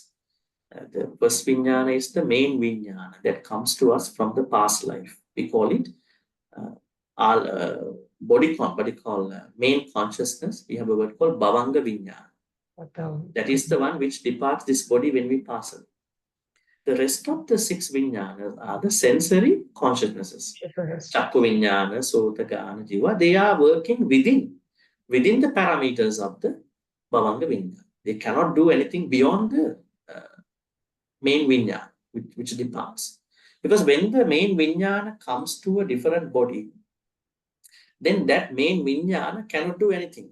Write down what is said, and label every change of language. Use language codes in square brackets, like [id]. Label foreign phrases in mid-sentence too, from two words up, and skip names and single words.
[en] The first vijnana is the main vijnana that comes to us from the past life. We call it main consciousness. We have a word called [pi] bhavanga vijnana. [en] That is the one which departs this body when we pass away. The rest of the 6 vijnanas are the sensory consciousnesses. [pi] Chakku vijnana, sota, gana, jiva. [en] They are working within the parameters of the [pi] bhavanga vijnana. [en] They cannot do anything beyond the main vijnana, which departs. Because when the main vijnana comes to a different body, then that main vijnana cannot do anything.